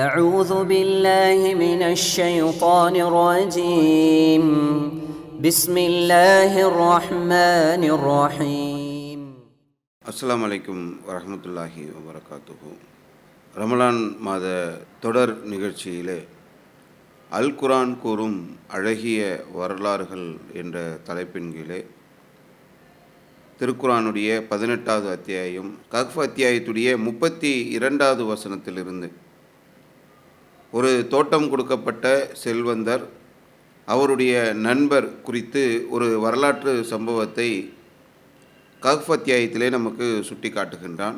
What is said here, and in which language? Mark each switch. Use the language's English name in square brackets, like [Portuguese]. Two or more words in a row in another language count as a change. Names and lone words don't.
[Arabic] أعوذ بالله من الشيطان الرجيم بسم الله الرحمن الرحيم السلام عليكم ورحمة الله وبركاته. [Tamil] ரமலான் மாத தொடர் நிகழ்ச்சியிலே அல் குர்ஆன் கூறும் அழகிய வரலாறுகள் என்ற தலைப்பின் கீழே திருக்குர்ஆனுடைய 18வது அத்தியாயம் கஹ்ஃப் அத்தியாயத்துடைய 32வது வசனத்திலிருந்து ஒரு தோட்டம் கொடுக்கப்பட்ட செல்வந்தர் அவருடைய நண்பர் குறித்து ஒரு வரலாற்று சம்பவத்தை கஹ்ஃப் அத்தியாயத்திலே நமக்கு சுட்டி காட்டுகின்றான்.